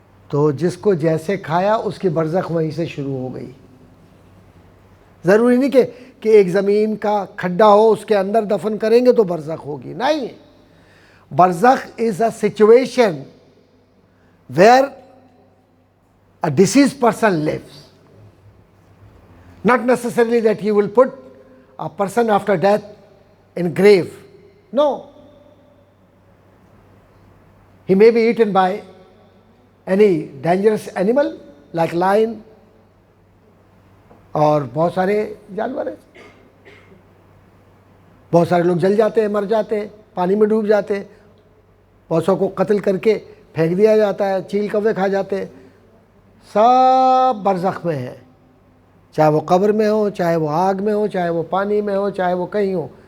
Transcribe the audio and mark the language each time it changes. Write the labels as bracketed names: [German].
[Urdu] تو جس کو جیسے کھایا اس کی برزخ وہیں سے شروع ہو گئی. ضروری نہیں کہ ایک زمین کا کھڈا ہو اس کے اندر دفن کریں گے تو برزخ ہوگی، نہیں. [English] برزخ is a situation where a deceased person lives. Not necessarily that you will put a person after death in grave. No. He may be eaten by any dangerous animal like lion [Urdu] اور بہت سارے جانور ہیں. بہت سارے لوگ جل جاتے ہیں، مر جاتے ہیں، پانی میں ڈوب جاتے ہیں. بہت سو کو قتل کر کے پھینک دیا جاتا ہے، چیل کوے کھا جاتے ہیں. سب برزخ میں ہے، چاہے وہ قبر میں ہو، چاہے وہ آگ میں ہو، چاہے وہ پانی میں ہو، چاہے وہ کہیں ہو.